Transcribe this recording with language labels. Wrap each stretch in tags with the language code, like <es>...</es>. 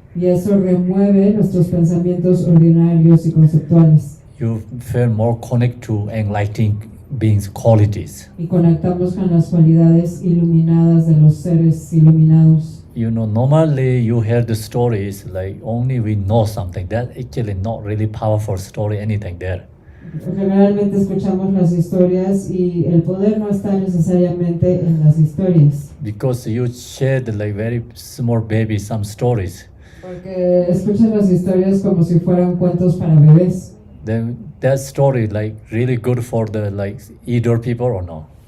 <es>Y eso remueve nuestros pensamientos ordinarios y conceptuales.</es> <en>You feel more connect to enlightened beings' qualities.</en> <es>Y conectamos con las cualidades iluminadas de los seres iluminados.</es> <en>Normally you hear the stories like only we know something. That actually not really powerful story, anything there.</en> <es>Generalmente escuchamos las historias y el poder no está necesariamente en las historias.</es> <en>Because you shared like very small baby some stories.</en> <es>Porque escuchas las historias como si fueran cuentos para bebés.</es> <en>Then that story like really good for the like either people or no?</en>